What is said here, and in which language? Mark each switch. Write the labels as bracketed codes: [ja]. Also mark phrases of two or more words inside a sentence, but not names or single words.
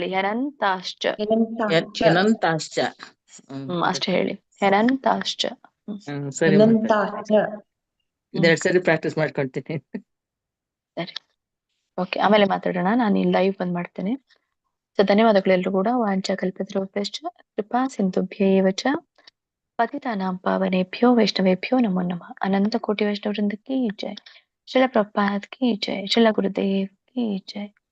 [kn] ಹ್ಯನಂತಾಶ್ಚ ಅಷ್ಟೇ ಹೇಳಿ. [sa] ಹ್ಯನಂತಾಶ್ಚ. [kn] ಸರಿ ಇದೆರಡು ಸರಿ ಪ್ರಾಕ್ಟೀಸ್ ಮಾಡ್ಕೊಳ್ತೀನಿ. ಸರಿ, ಓಕೆ, ಆಮೇಲೆ ಮಾತಾಡೋಣ. ನಾನು ಇಲ್ಲಿ ಲೈವ್ ಬಂದ್ ಮಾಡ್ತೇನೆ. ಸೊ ಧನ್ಯವಾದಗಳು ಎಲ್ರು ಕೂಡ. [sa] ವಾಂಚಾ ಕಲ್ಪತರುಭ್ಯಶ್ಚ ಕೃಪಾ ಸಿಂಧುಭ್ಯೇವ ಚ ಪತಿತಾನಾಂ ಪಾವನೇಭ್ಯೋ ವೈಷ್ಣವೇಭ್ಯೋ ನಮೋ ನಮಃ. [hi] अनंत कोटि वैष्णव वृंद की जय. श्रील प्रभुपाद की जय. श्रील गुरुदेव की जय.